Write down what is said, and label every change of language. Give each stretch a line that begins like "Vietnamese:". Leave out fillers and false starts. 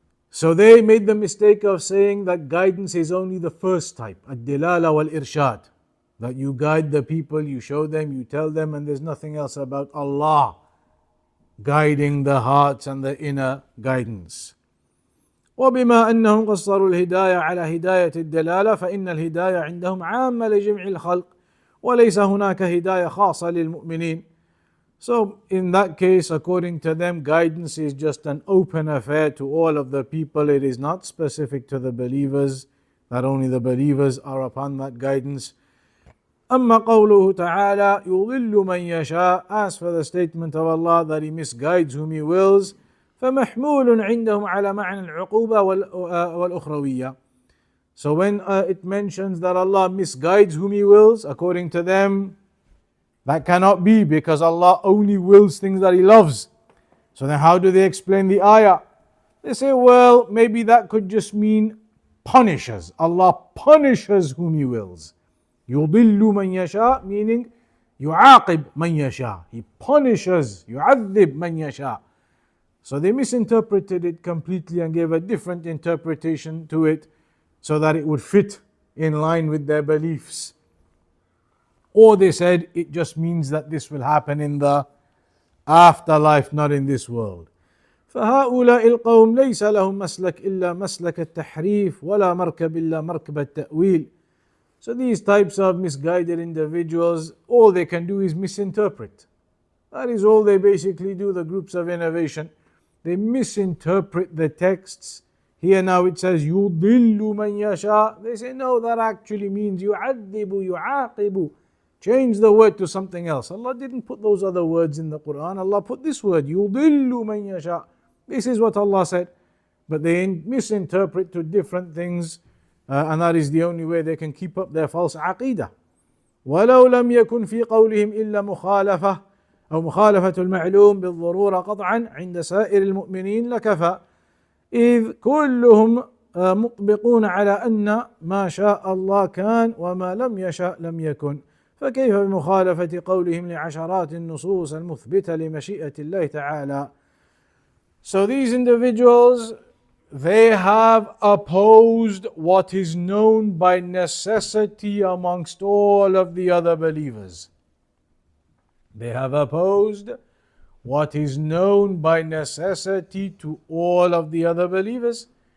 English: So they made the mistake of saying that guidance is only the first type, ad-dilala wal-irshad. That you guide the people, you show them, you tell them, and there's nothing else about Allah guiding the hearts and the inner guidance.
Arabic: وبما أنهم قصروا الهداية على هداية الدلالة فإن الهداية عندهم عامة لجميع الخلق وليس هناك هداية خاصة للمؤمنين.
English: So in that case, according to them, guidance is just an open affair to all of the people. It is not specific to the believers, that only the believers are upon that guidance.
Arabic: أما قوله تعالى يضل من يشاء,
English: as for the statement of Allah that He misguides whom He wills,
Arabic: فمحمول عندهم على معنى العقوبة والأخروية.
English: So when it mentions that Allah misguides whom He wills, according to them, that cannot be, because Allah only wills things that He loves. So then how do they explain the ayah? They say, well, maybe that could just mean punishes. Allah punishes whom He wills.
Arabic: يضل من يشاء, meaning يعاقب من يشاء.
English: He punishes,
Arabic: يعذب من يشاء.
English: So they misinterpreted it completely and gave a different interpretation to it so that it would fit in line with their beliefs. Or they said it just means that this will happen in the afterlife, not in this world.
Arabic: فهؤلاء القوم ليس لهم مسلك إلا مسلك التحريف ولا مركب إلا مركب التأويل.
English: So these types of misguided individuals, all they can do is misinterpret. That is all they basically do, the groups of innovation. They misinterpret the texts. Here now it says
Arabic: يُضِلُّ مَنْ يَشَاء.
English: They say no, that actually means
Arabic: يُعَذِّبُ يُعَاقِبُ.
English: Change the word to something else. Allah didn't put those other words in the Quran. Allah put this word,
Arabic: يُضِلُّ مَنْ يَشَاء.
English: This is what Allah said. But they misinterpret to different things, and that is the only way they can keep up their false aqeedah.
Arabic: وَلَوْ لَمْ يَكُنْ فِي قَوْلِهِمْ إِلَّا مُخَالَفَةٌ أو مخالفة المعلوم بالضرورة قطعا عند سائر المؤمنين لكفى، إذ كلهم مطبقون على أن ما شاء الله كان وما لم يشاء لم يكن، فكيف بمخالفة قولهم لعشرات النصوص المثبتة لمشيئة الله تعالى.
English: So these individuals, they have opposed what is known by necessity amongst all of the other believers. They have opposed what is known by necessity to all of the other believers.